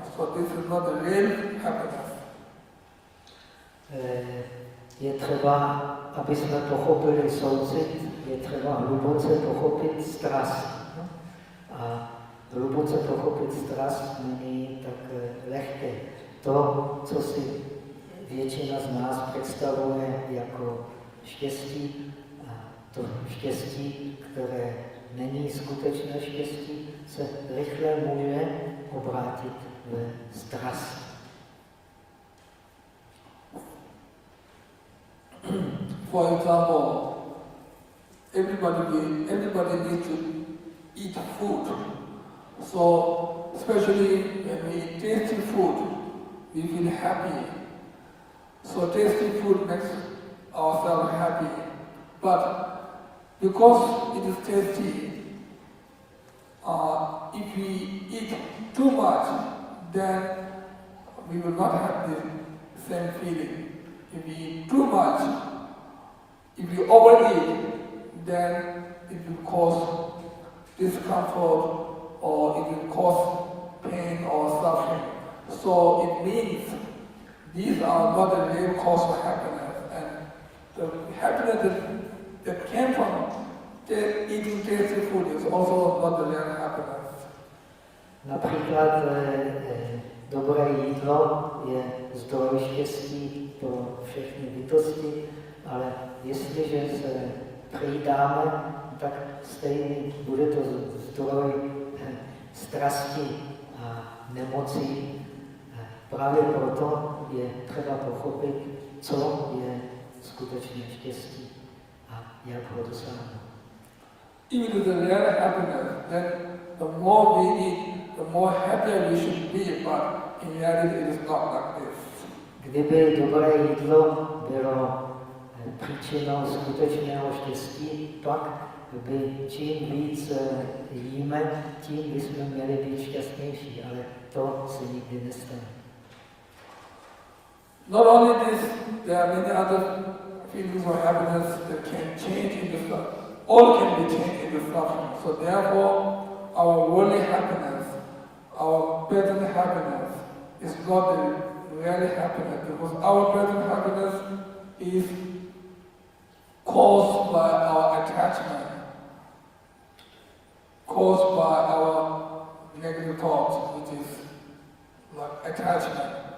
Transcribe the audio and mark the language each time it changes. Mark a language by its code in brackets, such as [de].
[en] So this is not the real happiness. [cs] Je třeba, aby jsme pochopili soucit, je třeba hluboce pochopit strast. A hluboce pochopit strast není tak lehké. To, co si většina z nás představuje jako štěstí, a to štěstí, které není skutečné štěstí, se rychle může obrátit ve strast. [en] For example, everybody needs to eat food. So, especially when we eat tasty food, we feel happy. So tasty food makes ourselves happy. But because it is tasty, if we eat too much, then we will not have the same feeling. If we eat too much, if we overeat, then it will cause discomfort or it will cause pain or suffering. So it means these are not the real cause of happiness. And the happiness that came from eating tasty food is also not the real happiness. [cs] Například dobré jídlo je zdroj štěstí pro všechny bytosti, ale jestliže se přidáme, tak stejně bude to zdroj strasti a nemocí. Právě proto je třeba pochopit, co je skutečné štěstí a jak ho dosáhnout. [en] Even the real happiness, then the more we eat, the more happier we should be, but in reality it is not like this. [cs] Kdyby dobré jídlo bylo příčinou skutečného štěstí, pak by čím víc jíme, tím bychom měli být šťastnější, ale to se nikdy nestane. [en] Not only this, there are many other feelings of happiness that can change into suffering. All can be changed into suffering. So therefore, our worldly happiness, our present happiness is not the real happiness, because our present happiness is caused by our attachment, caused by our negative thoughts, which is like attachment.